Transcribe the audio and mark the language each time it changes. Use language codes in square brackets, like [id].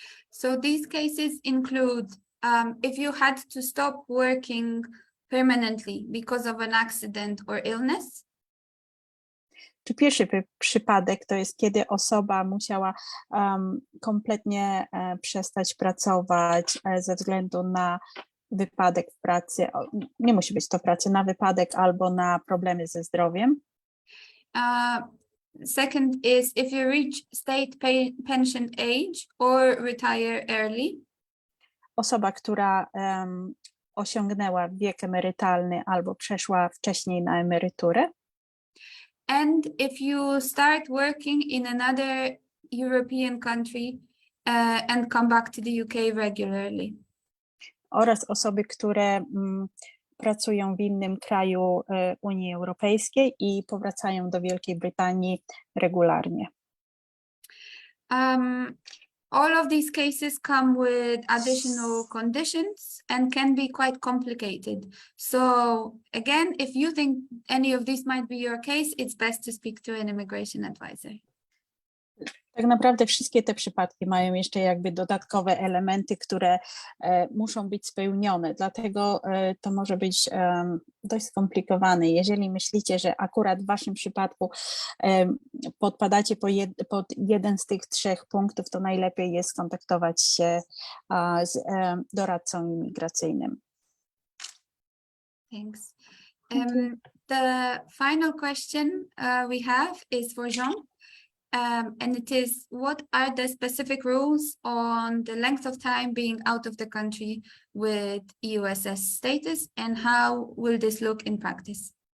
[en] So these cases include if you had to stop working permanently because of an accident or illness. [pl] Czy pierwszy przypadek to jest, kiedy osoba musiała kompletnie przestać pracować ze względu na wypadek w pracy, nie musi być to pracy, na wypadek albo na problemy ze zdrowiem. [en] Second is if you reach state pension age or retire early. [pl] Osoba, która osiągnęła wiek emerytalny albo przeszła wcześniej na emeryturę. [en] And if you start working in another European country and come back to the UK regularly. [pl] Oraz osoby, które pracują w innym kraju Unii Europejskiej i powracają do Wielkiej Brytanii regularnie. [en] All of these cases come with additional conditions and can be quite complicated. So again, if you think any of these might be your case, it's best to speak to an immigration advisor. [pl] Tak naprawdę wszystkie te przypadki mają jeszcze jakby dodatkowe elementy, które muszą być spełnione, dlatego to może być dość skomplikowane. Jeżeli myślicie, że akurat w waszym przypadku podpadacie pod jeden z tych 3 punktów, to najlepiej jest skontaktować się z doradcą imigracyjnym. [en] Thanks. The final question we have is for Jean. And it is, what are the specific rules on the length of time being out of the country with EUSS status and how will this look in practice?